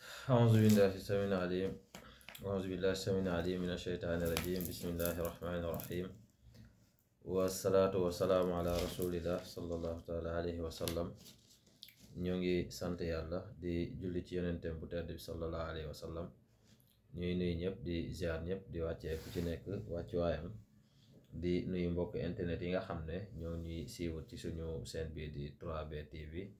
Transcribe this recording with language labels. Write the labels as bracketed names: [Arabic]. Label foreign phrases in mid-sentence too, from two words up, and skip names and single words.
[Arabic] أعوذ بالله السميع العليم أعوذ بالله السميع العليم من الشيطان الرجيم بسم الله الرحمن الرحيم والصلاة والسلام على رسول الله صلى الله تعالى عليه وسلم [Wolof] ñoo ngi sant yàlla di julli ci yonentem bu tedd bi [Arabic] صلى الله عليه وسلم [Wolof] ñuy nuyu ñëpp di ziar ñëpp di wàccee ku ci nekk wàccuwaayam di nuyu mbokk internet yi nga xam ne ñoo ñuy siiwut ci suñu chaîne bi di 3B TV